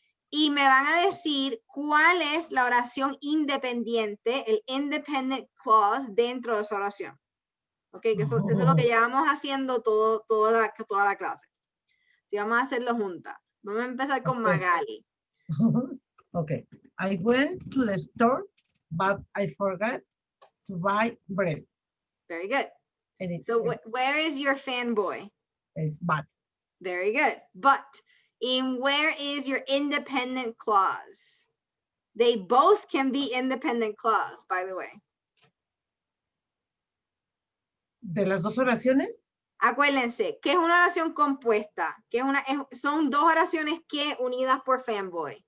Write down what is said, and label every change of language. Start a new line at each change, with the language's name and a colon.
Spanish: Y me van a decir cuál es la oración independiente, el independent clause dentro de esa oración. Ok, que eso es lo que llevamos haciendo toda la clase. Si vamos a hacerlo juntas. Vamos a empezar con Magali.
English: Okay. I went to the store, but I forgot to buy bread. Very good. So where is your fanboy? It's but. Very good. But in where is your independent clause? They both can be independent clause, by the way.
Spanish: ¿De las dos oraciones? Acuérdense, ¿qué es una oración compuesta? Son dos oraciones que unidas por fanboy.